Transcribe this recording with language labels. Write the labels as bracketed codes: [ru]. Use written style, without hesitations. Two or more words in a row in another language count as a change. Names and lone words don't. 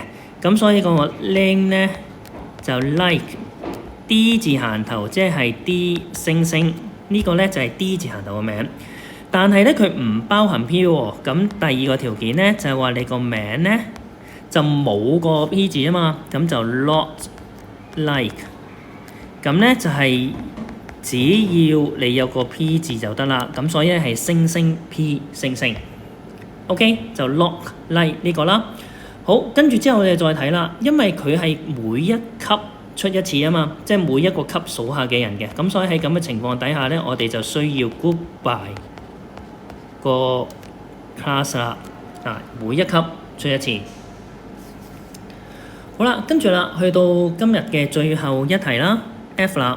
[yue] 咁所以個 name 咧就 like D 字行頭，即係 D 星星。呢個咧就係 D 字行頭嘅名。但係咧，佢唔包含 P 喎。咁第二個條件咧，就係話你個名咧就冇個 P 字啊嘛。咁就 [en] not like。 [yue] 咁咧就係只要你有個 P 字就得啦。咁所以咧係星星 P 星星。OK，就 [en] not like [yue] 呢個啦。好，跟住之後我哋再睇啦。因為佢係每一級出一次啊嘛，即係每一個級數下嘅人嘅，咁所以喺咁嘅情況底下咧，我哋就需要 [en] group by [yue] 個 class 啦，每一級出一次。好啦，跟住啦，去到今日嘅最後一題啦 ，F 啦。